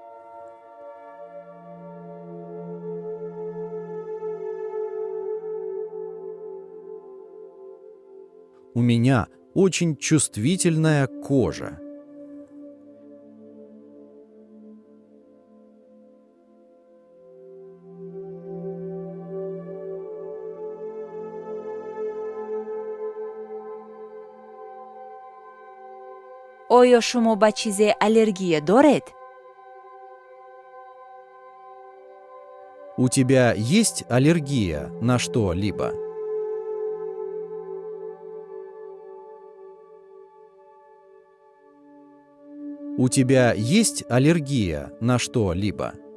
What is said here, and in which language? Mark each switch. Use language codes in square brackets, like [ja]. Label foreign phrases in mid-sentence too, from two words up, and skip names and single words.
[ru] У меня очень чувствительная кожа. [tg] оё шумо ба чизе аллергия доред? [ru] У тебя есть аллергия на что-либо? У тебя есть аллергия на что-либо?